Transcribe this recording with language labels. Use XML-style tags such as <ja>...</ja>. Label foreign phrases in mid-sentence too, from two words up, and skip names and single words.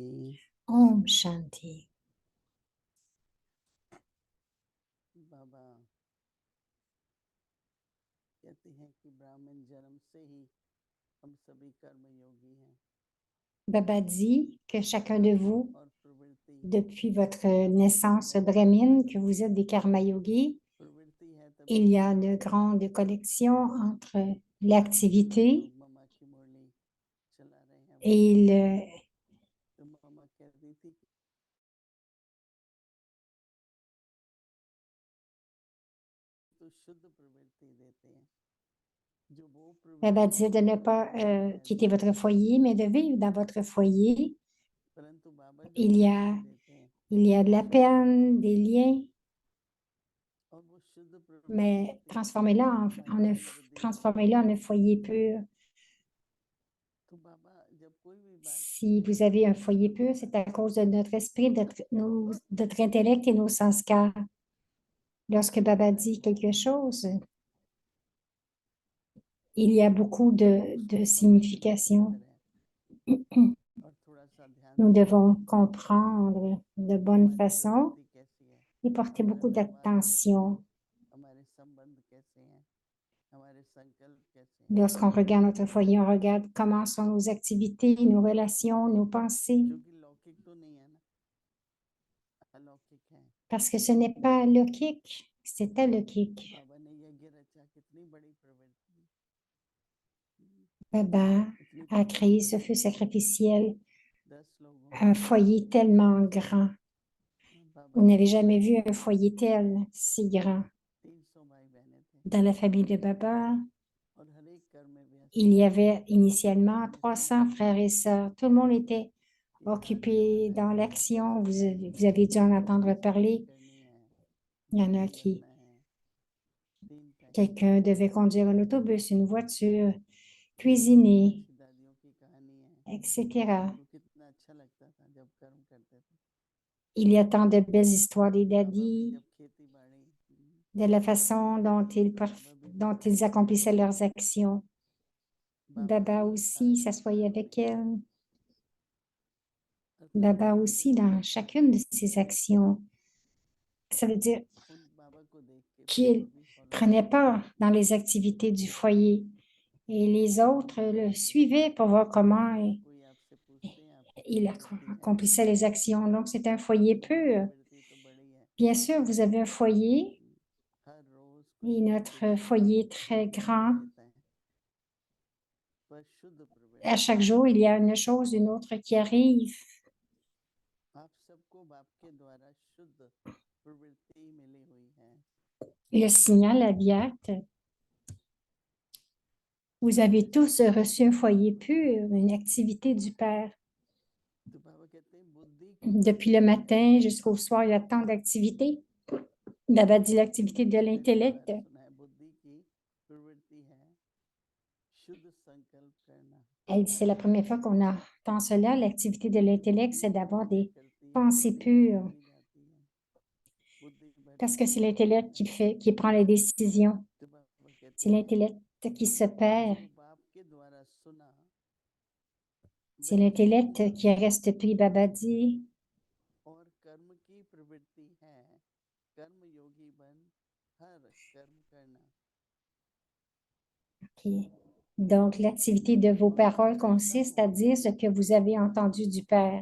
<hi>Om Shanti. बाबा कहते हैं कि ब्राह्मण जन्म से ही हम सभी कर्म योगी हैं</hi> <fr>Baba dit que chacun de vous,</fr> <hi>और प्रवृत्ति</hi> <fr>depuis votre naissance brahmine, que vous êtes des karma yogis,</fr> <hi>प्रवृत्ति है तभी</hi> <fr>il y a</fr> <hi>कर्म</hi> <fr>une</fr> <hi>होता है।</hi> <fr>grande connexion entre</fr> <hi>हम</hi> <fr>l'activité</fr> <hi>लोग ममा की मुरली चला रहे हैं</hi> <fr>et</fr> <hi>तो ममा कह रही थी कि तो शुद्ध प्रवृत्ति देते हैं जो वो</hi> <fr>Baba</fr> <hi>प्रवृत्ति</hi> <fr>disait de ne pas quitter votre foyer, mais de vivre dans votre foyer.</fr> <hi>परंतु बाबा जो</hi> <fr>Il y a,</fr> <hi>प्रवृत्ति देते हैं</hi> <fr>il y a de la peine, des liens,</fr> <hi>और वो शुद्ध प्रवृत्ति</hi> <fr>mais</fr> <hi>होती है</hi> <fr>transformez-la</fr> <hi>हमारी मन बुद्धि में</hi> <fr>transformez-la en un foyer pur.</fr> <hi>तो बाबा जब कोई भी बात</hi> <fr>Si vous avez un foyer pur, c'est à cause de notre esprit, notre intellect et nos sanskars. Lorsque Baba dit quelque chose, il y a beaucoup de signification.</fr> <hi>और थोड़ा सा ध्यान</hi> <fr>Nous</fr> <hi>दें</hi> <fr>devons comprendre de bonne</fr> <hi>हमारी</hi> <fr>façon</fr> <hi>प्रवृत्ति कैसी है</hi> <fr>et porter</fr> <hi>हमारा</hi> <fr>beaucoup</fr> <hi>व्यवहार कैसा है</hi> <fr>d'attention.</fr> <hi>हमारे संबंध कैसे हैं हमारे संकल्प कैसे हैं</hi> <fr>Lorsqu'on regarde notre foyer, on regarde comment sont nos activités, nos relations, nos pensées,</fr> <hi>क्योंकि लौकिक तो नहीं है ना अलौकिक है</hi> <fr>parce que ce n'est pas leukique, c'est aleukique.</fr> <hi>बाबा ने यज्ञ रचा कितनी बड़ी प्रवृत्ति</hi> <fr>Baba</fr> <hi>इतनी</hi> <fr>a</fr> <hi>प्रवृत्ति</hi> <fr>créé ce feu sacrificiel,</fr> <hi>10 लोगों</hi> <fr>un</fr> <hi>की</hi> <fr>foyer tellement grand.</fr> <hi>बाबा</hi> <fr>Vous</fr> <hi>के</hi> <fr>n'avez</fr> <hi>3</hi> <fr>jamais vu</fr> <hi>भाई</hi> <fr>un foyer tel, si grand.</fr> <hi>300 भाई बहनें थे</hi> <fr>Dans la famille de Baba,</fr> <hi>और हर एक कर्म में व्यस्त</hi> <fr>il y</fr> <hi>थे</hi> <fr>avait initialement</fr> <hi>हमने</hi> <fr>300</fr> <hi>सुना</hi> <fr>frères et sœurs. Tout le monde était</fr> <hi>कि कार</hi> <fr>occupé</fr> <hi>चलाना</hi> <fr>dans</fr> <hi>है</hi> <fr>l'action.</fr> <hi>मोटरसाइकिल</hi> <fr>Vous avez dû en entendre</fr> <hi>सफाई</hi> <fr>parler.</fr> <hi>करनी है</hi> <fr>Il y en a</fr> <hi>बिजली</hi> <fr>qui,</fr> <hi>भरना है 3 टाइम</hi> <fr>quelqu'un devait conduire un autobus, une voiture,</fr> <hi>हमारी</hi> <fr>cuisiner,</fr> <hi>दादी दादियों की कहानी है</hi> <fr>etc.</fr> <hi>उनको कितना अच्छा लगता था जब कर्म करते थे</hi> <fr>Il y a tant de belles histoires des</fr> <hi>बाबा भी</hi> <fr>daddies,</fr> <hi>जब खेती बाड़ी</hi> <fr>de la façon</fr> <hi>बाबा भी</hi> <fr>dont</fr> <hi>बैठा</hi> <fr>ils</fr> <hi>करते थे</hi> <fr>accomplissaient leurs actions.</fr> <hi>बाबा</hi> <fr>Baba</fr> <hi>भी</hi> <fr>aussi</fr> <hi>हर</hi> <fr>s'assoyait</fr> <hi>कर्म</hi> <fr>avec</fr> <hi>में</hi> <fr>elle.</fr> <hi>हर कर्म</hi> <fr>Baba</fr> <hi>में</hi> <fr>aussi</fr> <hi>प्रवृत्ति</hi> <fr>dans</fr> <hi>था</hi> <fr>chacune de ses actions. Ça veut dire</fr> <hi>उन बाबा को देख के बाबा</hi> <fr>qu'il</fr> <hi>भी फॉलो</hi> <fr>prenait</fr> <hi>करते थे</hi> <fr>part dans les activités du foyer et les autres le suivaient pour voir comment</fr> <hi>कोई आपसे पूछते हैं आपकी</hi> <fr>il</fr> <hi>प्रवृत्ति है</hi> <fr>accomplissait les actions. Donc, c'est un foyer</fr> <hi>हमारी</hi> <fr>pur.</fr> <hi>प्रवृत्ति तो बड़ी है</hi> <fr>Bien sûr, vous avez un foyer</fr> <hi>हर रोज कुछ</hi> <fr>et</fr> <hi>ना कुछ</hi> <fr>notre foyer très</fr> <hi>दिखाई</hi> <fr>grand.</fr> <hi>देता है पर शुद्ध</hi> <fr>À</fr> <hi>प्रवृत्ति</hi> <fr>chaque jour, il y a une chose, une autre qui arrive.</fr> <hi>आप सबको बाप के द्वारा शुद्ध प्रवृत्ति मिली हुई है</hi> <fr>Le signal aviat, vous avez tous reçu un foyer pur, une activité du Père.</fr> <hi>तो बाबा कहते हैं बुद्धि की</hi> <fr>Depuis le matin jusqu'au soir, il y a tant d'activités. Baba dit l'activité de</fr> <hi>पहली</hi> <fr>l'intellect.</fr> <hi>बार सुना है बुद्धि की प्रवृत्ति है शुद्ध संकल्प करना</hi> <fr>Elle dit, c'est la première fois qu'on entend cela. L'activité de l'intellect, c'est d'avoir</fr> <hi>क्या</hi> <fr>des</fr> <hi>करती है</hi> <fr>pensée pure,</fr> <hi>नहीं जाती है बुद्धि</hi> <fr>parce que c'est</fr> <hi>भटकती है</hi> <fr>l'intellect qui prend les décisions.</fr> <hi>तो बाबा कहते</hi> <fr>C'est</fr> <hi>हैं</hi> <fr>l'intellect qui se perd.</fr> <hi>जो बाप के द्वारा सुना</hi> <fr>C'est</fr> <hi>वह</hi> <fr>l'intellect qui reste pris. Baba dit,</fr> <hi>और कर्म की प्रवृत्ति है कर्म योगी बन हर कर्म करना</hi> <fr>OK. Donc, l'activité de vos paroles consiste à dire ce que vous avez entendu du Père.</fr>